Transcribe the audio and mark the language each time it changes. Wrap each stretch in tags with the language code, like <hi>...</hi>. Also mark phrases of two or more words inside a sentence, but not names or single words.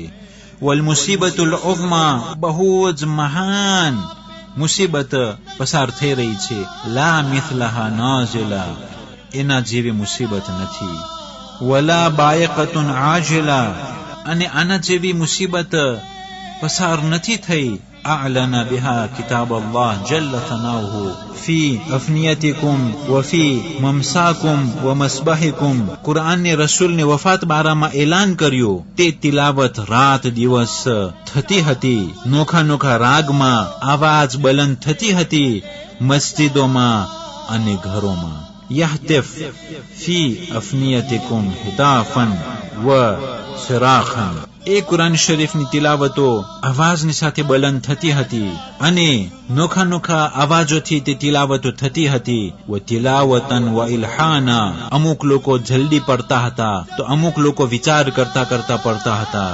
<ar>والمصيبة العظمى,</ar> <gu>બહુ જ મહાન મુસીબત પસાર થઈ રહી છે.</gu> <ar>لا مثلها نازلة,</ar> <gu>એના જેવી મુસીબત નથી.</gu> <ar>ولا بائقة عاجلة,</ar> <gu>અને આના જેવી મુસીબત પસાર નથી થઈ.</gu> <ar>أعلن بها كتاب الله جل ثناؤه في أفنيتكم وفي ممساكم ومسبحكم.</ar> <gu>કુરાન ને રસૂલ ને વફાત બારા માં એલાન કર્યું. તે તિલાવત રાત દિવસ થતી હતી. નોખા નોખા રાગમાં આવાજ બલંદ થતી હતી મસ્જિદોમાં અને ઘરોમાં.</gu> <ar>يهتف في أفنيتكم هتافا وصراخا,</ar> <gu>એ કુરાન શરીફની તિલાવતો અવાજની સાથે બલંદ થતી હતી અને નોખા નોખા અવાજોથી તે તિલાવતો થતી હતી.</gu> <ar>وتلاوة وألحانا,</ar> <gu>અમુક લોકો જલ્દી પડતા હતા તો અમુક લોકો વિચાર કરતા કરતા પડતા હતા.</gu>